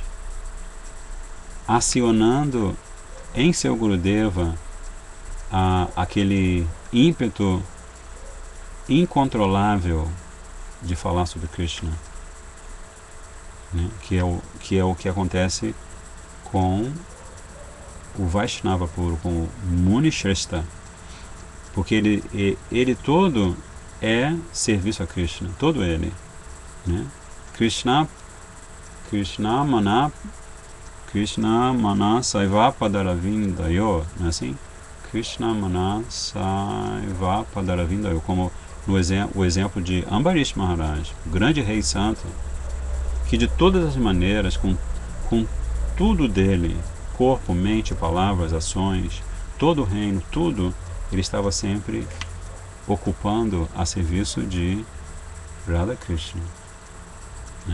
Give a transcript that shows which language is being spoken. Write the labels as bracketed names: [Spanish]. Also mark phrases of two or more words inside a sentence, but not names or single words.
[Portuguese] acionando em seu Gurudeva aquele ímpeto incontrolável de falar sobre Krishna, né? que é o que acontece com o Vaishnava puro, com o [Sanskrit] Muni Shrestha, [Portuguese] porque ele todo é serviço a Krishna, todo ele, né? [Sanskrit] Krishna mana saiva padaravindayo, [Portuguese] não é assim? [Sanskrit] Krishna mana saiva padaravindayo, [Portuguese] como o exemplo de Ambarish Maharaj, o grande rei santo, que de todas as maneiras, com tudo dele, corpo, mente, palavras, ações, todo o reino, tudo, ele estava sempre ocupando a serviço de Radha Krishna, né?